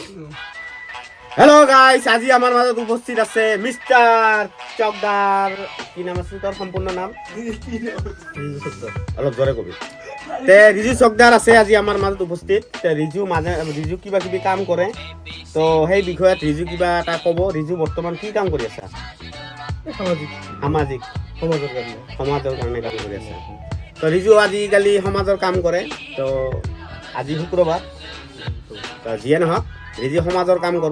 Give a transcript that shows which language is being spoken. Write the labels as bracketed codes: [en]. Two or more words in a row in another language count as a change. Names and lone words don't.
[en] Hello guys, [as] আজি আমার মাজত উপস্থিত আছে মিস্টার চকদার। কি নাম আছে তোর সম্পূর্ণ নাম? অলপ জোরে কবি। তে রিজু চকদার আছে আজি আমার মাজত উপস্থিত। তে ৰিজু কিবা কিবি কাম কৰে, তো সেই বিষয়ত ৰিজু কিবা এটা ক'ব। ৰিজু বৰ্তমান কি কাম কৰি আছা? সামাজিক সমাজৰ কাৰণে কাম কৰি আছা। তো ৰিজু আজিকালি সমাজৰ কাম কৰে। তো আজি শুক্ৰবাৰ, তো যিয়ে নহওক ৰিজু সমাজৰ কাম কৰিব।